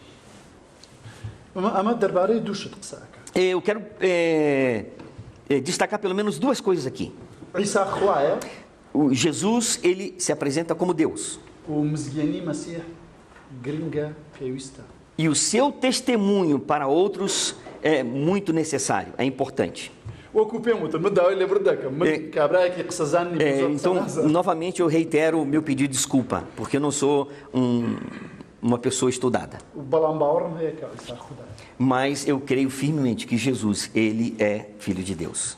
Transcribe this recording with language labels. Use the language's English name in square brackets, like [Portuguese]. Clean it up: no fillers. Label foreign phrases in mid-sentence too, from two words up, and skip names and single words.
[Central Kurdish] ئەمە دەربارەی دوو شت قساکە. [Portuguese] Eu quero destacar pelo menos duas coisas aqui. [Central Kurdish] عیسا خوایە [Portuguese] O Jesus, ele se apresenta como Deus. [Central Kurdish] و مزگەنی مەسیح گرنگە پێویستە. [Portuguese] E o seu testemunho para outros é muito necessário, é importante. Então, novamente eu reitero o meu pedido de desculpa, porque eu não sou uma pessoa estudada. Mas eu creio firmemente que Jesus, ele é Filho de Deus.